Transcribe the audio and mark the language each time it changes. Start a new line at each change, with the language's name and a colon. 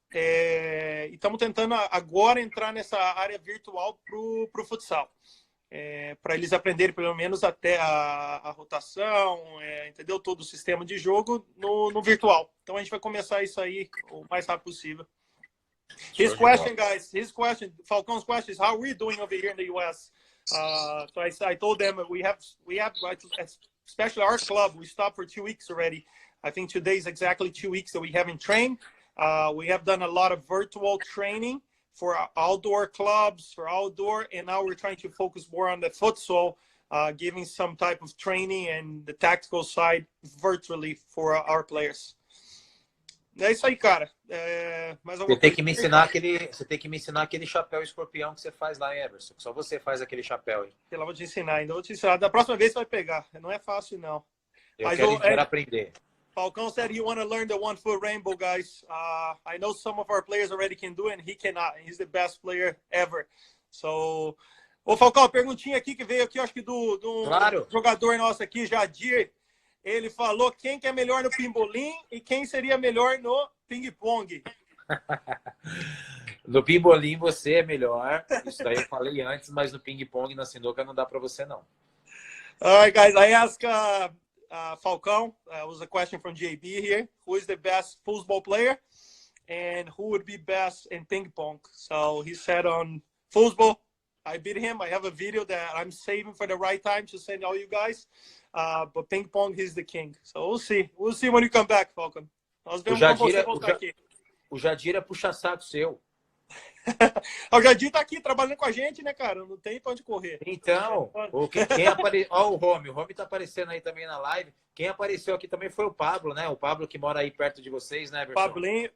Portuguese: E estamos tentando agora entrar nessa área virtual para o futsal. Para eles aprenderem pelo menos até a rotação, entendeu? Todo o sistema de jogo no virtual. Então a gente vai começar isso aí o mais rápido possível.
English: His question, guys, Falcão's question is, how are we doing over here in the US? So I told them we have, especially our club, we stopped for 2 weeks already. I think today is exactly 2 weeks that we haven't trained. We have done a lot of virtual training for outdoor clubs, and now we're trying to focus more on the futsal giving some type of training and the tactical side virtually for our players.
Portuguese: É isso aí, cara. Mais alguma Você tem coisa? que me ensinar você tem que me ensinar aquele chapéu escorpião que você faz lá, Everson. Só você faz aquele chapéu, hein? Eu vou te ensinar ainda. Vou te ensinar. Da próxima vez você vai pegar. Não é fácil, não. Eu quero aprender.
English: Falcão said he want to learn the 1-foot rainbow, guys. I know some of our players already can do it, and he cannot. He's the best player ever.
Portuguese: So, ô Falcão, perguntinha aqui que veio aqui, acho que do Claro. jogador nosso aqui, Jadir. Ele falou quem que é melhor no pimbolim e quem seria melhor no ping-pong. No pimbolim você é melhor. Isso daí eu falei antes, mas no ping-pong, na sinuca, não dá para você, não.
English: All right, guys. I asked Falcão, was a question from JB here. Who is the best football player? And who would be best in ping-pong? So he said on football, I beat him. I have a video that I'm saving for the right time to send all you guys. But ping-pong, he's the king. So we'll see. We'll see when you come back, Falcon.
Portuguese: Nós vemos quando você voltar aqui. O Jadir é puxa-saco seu. O Jadir tá aqui trabalhando com a gente, né, cara? Não tem pra onde correr. Então, quem apareceu... Ó, o Romy tá aparecendo aí também na live. Quem apareceu aqui também foi o Pablo, né? O Pablo que mora aí perto de vocês, né, Everson?